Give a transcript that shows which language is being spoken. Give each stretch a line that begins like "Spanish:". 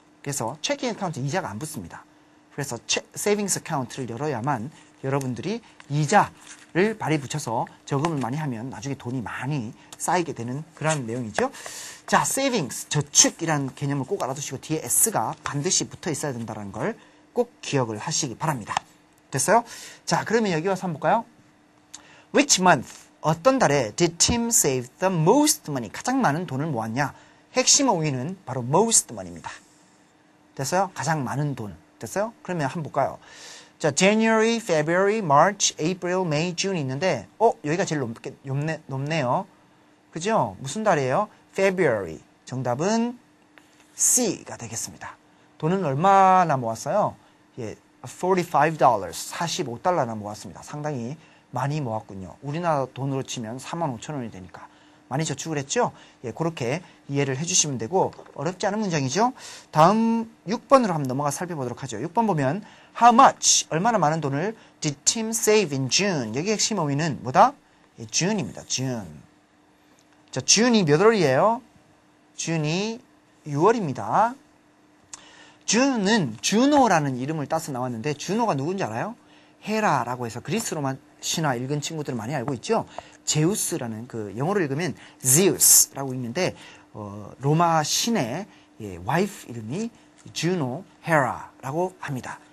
Korean: 그래서 체킹 어카운트 이자가 안 붙습니다. 그래서 세이빙스 어카운트를 열어야만 여러분들이 이자를 발이 붙여서 저금을 많이 하면 나중에 돈이 많이 쌓이게 되는 그런 내용이죠. 자, savings, 저축이라는 개념을 꼭 알아두시고 뒤에 s가 반드시 붙어 있어야 된다는 걸 꼭 기억을 하시기 바랍니다. 됐어요? 자, 그러면 여기 와서 한번 볼까요?
English: Which month?
Korean: 어떤 달에
English: did Tim save the most money?
Korean: 가장 많은 돈을 모았냐? 핵심 어휘는 바로 most money입니다. 됐어요? 가장 많은 돈. 됐어요? 그러면 한번 볼까요? 자, January, February, March, April, May, June 있는데 여기가 제일 높네요. 그죠? 무슨 달이에요? February. 정답은 C가 되겠습니다. 돈은 얼마나 모았어요? 예, $45, $45나 모았습니다. 상당히 많이 모았군요. 우리나라 돈으로 치면 45,000원이 되니까 많이 저축을 했죠? 예, 그렇게 이해를 해주시면 되고 어렵지 않은 문장이죠? 다음 6번으로 한번 넘어가 살펴보도록 하죠. 6번 보면
English: How much?
Korean: 얼마나 많은 돈을
English: did Tim save in June?
Korean: 여기 핵심 어휘는 뭐다? 예, June입니다. June. 자, June이 몇 월이에요? June이 6월입니다. June은 주노라는 이름을 따서 나왔는데 주노가 누군지 알아요? 헤라라고 해서 그리스 로마 신화 읽은 친구들은 많이 알고 있죠. 제우스라는 그 영어로 읽으면 Zeus라고 읽는데 로마 신의 와이프 이름이 주노 헤라라고 합니다.